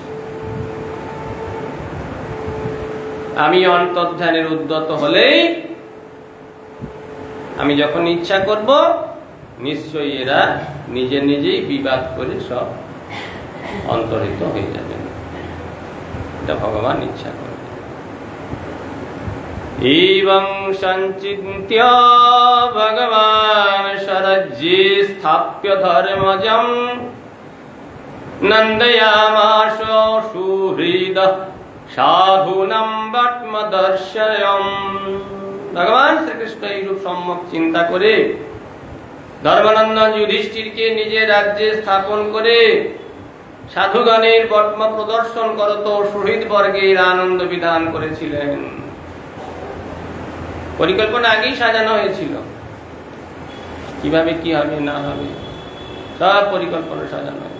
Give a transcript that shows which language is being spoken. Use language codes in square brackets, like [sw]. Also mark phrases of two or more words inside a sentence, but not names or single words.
[bn] আমি অন্তর্ধানের উদ্যত হলেই, আমি যখন ইচ্ছা করব, নিশ্চয়ই এরা নিজে নিজেই বিবাদ করে সব অন্তরিত হয়ে যাবে। এটা ভগবান ইচ্ছা করে। [sa] एवं संचिन्त्य भगवान् शरज्ये स्थाप्य धर्मजं नन्दयामास सुहृदः साधूनां वट्मदर्शयम्। [bn] भगवान श्रीकृष्ण এইরূপ সম্যক চিন্তা করে ধর্মানন্দন যুধিষ্ঠিরকে নিজের রাজ্যে স্থাপন করে সাধুগণের বটম প্রদর্শন করত সুহৃদ বর্গের আনন্দ বিধান করেছিলেন। পরিকল্পনা আগেই সাজানো হয়েছিল, কিভাবে কি হবে না হবে সব পরিকল্পনা সাজানো হয়েছে।